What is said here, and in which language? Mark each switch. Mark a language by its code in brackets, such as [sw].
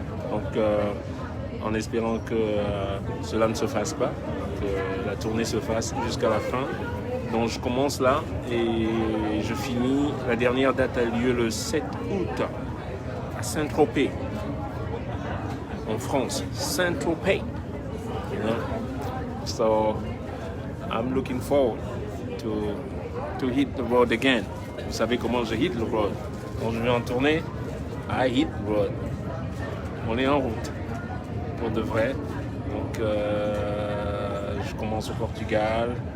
[fr] Donc en espérant que cela ne se fasse pas, que la tournée se fasse jusqu'à la fin. Donc je commence là et je finis. La dernière date a lieu le 7 août à Saint-Tropez, en France. [en] Saint-Tropez. You know? So I'm looking forward to hit the road again. [fr] Vous savez comment je hit le road? Quand je vais en tournée, [en] I hit the road. [fr] On est en route pour de vrai. Donc je commence au Portugal.